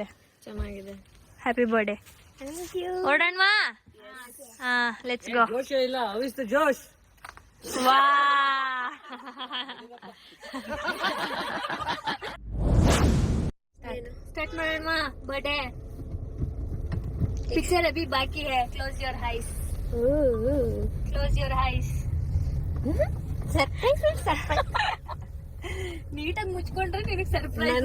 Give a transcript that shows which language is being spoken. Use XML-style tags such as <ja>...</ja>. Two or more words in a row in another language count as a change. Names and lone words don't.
<kn>ಚೆನ್ನಾಗಿದೆ.</kn> <en>happy birthday.</en> <kn>ಓಡೋಣವಾ?</kn> <en>let's go.</en> <kn>ಜೋಶ್ ಇಲ್ಲ, ಅವಿಸ್ತು ಜೋಶ್. ವಾ स्टार्ट ಮಾಡೋಣ ಬರ್ಡೇ.</kn> <hi>पिक्चर अभी बाकी है.</hi> <en>close your eyes. close your eyes.</en> <kn>ಸರ್ಪ್ರೈಸ್ ನೀಟಾಗಿ ಮುಚ್ಕೊಂಡ್ರೆ ನಿನಗೆ ಸರ್ಪ್ರೈಸ್.</kn>